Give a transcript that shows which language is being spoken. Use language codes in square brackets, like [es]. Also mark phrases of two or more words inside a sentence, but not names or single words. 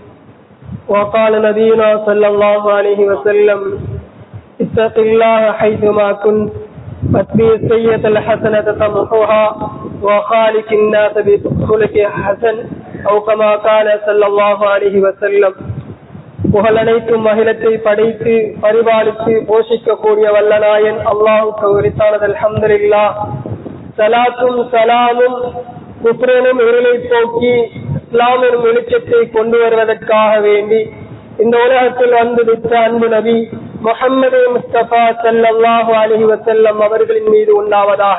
[ar] وقال نبينا صلى الله عليه وسلم: اتق الله حيثما كنت واتبع السيئة الحسنة تمحوها وخالق الناس بخلق حسن أو كما قال صلى الله عليه وسلم. [ta] புகழனைத்தும் அகிலத்தை படைத்து பரிபாலித்து போஷிக்கக்கூடிய வல்லநாயன் அல்லாஹ்வுக்கு உரித்தானது அல்ஹம்துலில்லாஹ். சலாத்தும் சலாமும் குஃப்ரனும் இருளை போக்கி இஸ்லாமின் வெளிச்சத்தை கொண்டு வருவதற்காக வேண்டி இந்த உலகத்தில் வந்துவிட்ட அன்பு நபி முஹம்மது முஸ்தபா [ar] صلى الله عليه وسلم [ta] அவர்களின் மீது உண்டாவதாக.